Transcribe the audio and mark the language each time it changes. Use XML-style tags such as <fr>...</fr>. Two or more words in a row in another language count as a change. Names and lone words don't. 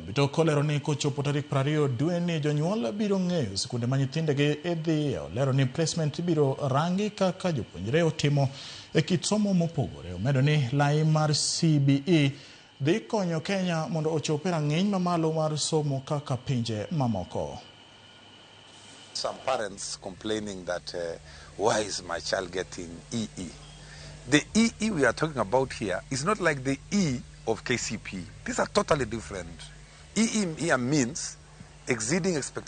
<luo>Bitok olero ni kochopo tarik 20 dwe ni jonyuol biro ng'eyo sikunde ma nyithindegi idhiye. Olero ni placement biro rangi kaka jopuonjre otimo e kit somo mopogore. Omedo ni lai mar CBE dhi konyo Kenya mondo ochope rang'iny mamalo mar somo kaka pinje mamoko.</luo> <en>Some parents complaining that why is my child getting EE? The EE we are talking about here is not like the E of KCP. These are totally different. EE here means exceeding expectation.</en>